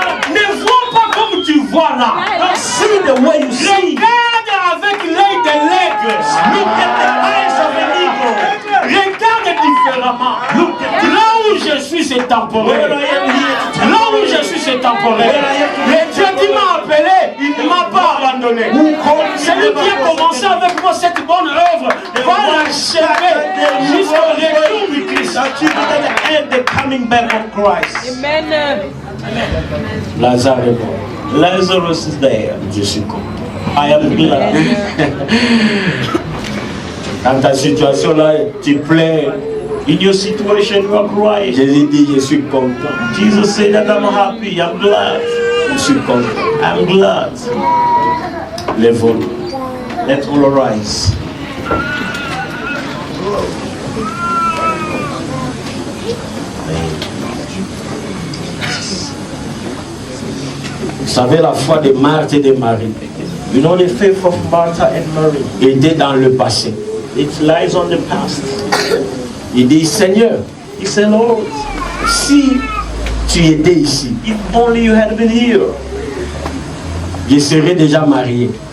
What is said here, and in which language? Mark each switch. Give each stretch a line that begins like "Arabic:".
French: Ne vois pas comme tu vois là.
English: Don't see the way you see.
French: Regarde avec l'œil de l'aigle.
English: Look at the eyes of an eagle.
French: Regarde différemment. Là où je suis, c'est temporaire. Là où je suis, c'est temporaire. Mais Dieu qui m'a appelé, il ne m'a pas abandonné. Celui qui a commencé avec moi cette bonne œuvre va l'achever jusqu'au retour du Christ.
English: The coming back of Christ. Amen.
French: Lazare est mort.
English: Lazarus is there.
French: Je suis content.
English: I am glad.
French: Dans ta situation là, tu plais.
English: In your situation, you are crying.
French: Jésus dit, je suis content.
English: Jesus said that I'm happy. I'm glad.
French: Je suis content.
English: I'm glad.
French: Lève-nous.
English: Let's all arise.
French: Vous savez, la foi de Marthe et de Marie
English: You know the faith of Martha and Mary.
French: était dans le passé.
English: It lies on the past.
French: Il dit, Seigneur,
English: He said, Lord,
French: si tu étais ici,
English: if only you had been here,
French: je serais déjà marié.